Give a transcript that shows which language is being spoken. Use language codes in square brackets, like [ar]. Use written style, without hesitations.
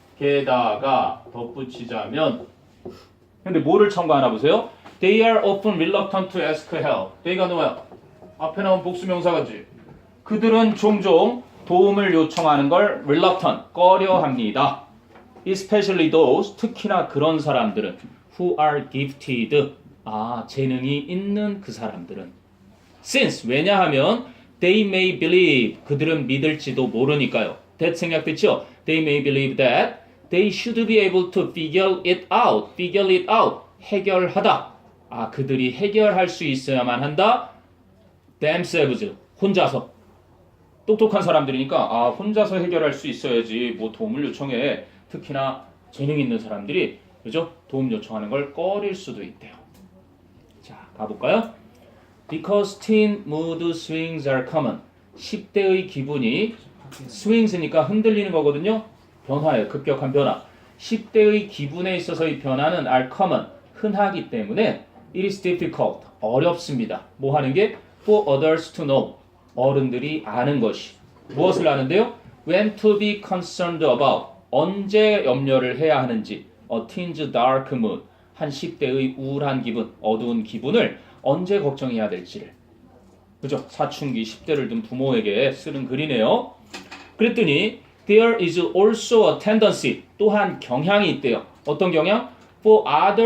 [ko] 게다가 덧붙이자면 근데 뭐를 첨가하나 보세요. [en] They are often reluctant to ask help. [ko] they가 뭐야? 앞에 나온 복수명사가지. 그들은 종종 도움을 요청하는 걸 reluctant, 꺼려합니다. [en] Especially those, [ko] 특히나 그런 사람들은 [en] who are gifted, [ko] 재능이 있는 그 사람들은. [en] Since, [ko] 왜냐하면 [en] they may believe, [ko] 그들은 믿을지도 모르니까요. that 생략됐죠? [en] They may believe that they should be able to figure it out, [ko] 해결하다. 그들이 해결할 수 있어야만 한다. themselves, 혼자서. 똑똑한 사람들이니까 혼자서 해결할 수 있어야지 뭐 도움을 요청해. 특히나 재능 있는 사람들이 그죠? 도움 요청하는 걸 꺼릴 수도 있대요. 자, 가볼까요? [en] Because teen mood swings are common. [ko] 10대의 기분이 swings니까 흔들리는 거거든요. 변화예요. 급격한 변화. 10대의 기분에 있어서의 변화는 are common. 흔하기 때문에 [en] it is difficult. [ko] 어렵습니다. 뭐 하는 게? [en] For others to know. [ko] 어른들이 아는 것이. 무엇을 아는데요? [en] When to be concerned about. [ko] 언제 염려를 해야 하는지 [en] a teen's dark mood [ko] 한 10대의 우울한 기분, 어두운 기분을 언제 걱정해야 될지를 그죠? 사춘기 10대를 둔 부모에게 쓰는 글이네요. 그랬더니 [en] there is also a tendency [ko] 또한 경향이 있대요. 어떤 경향? [en] for others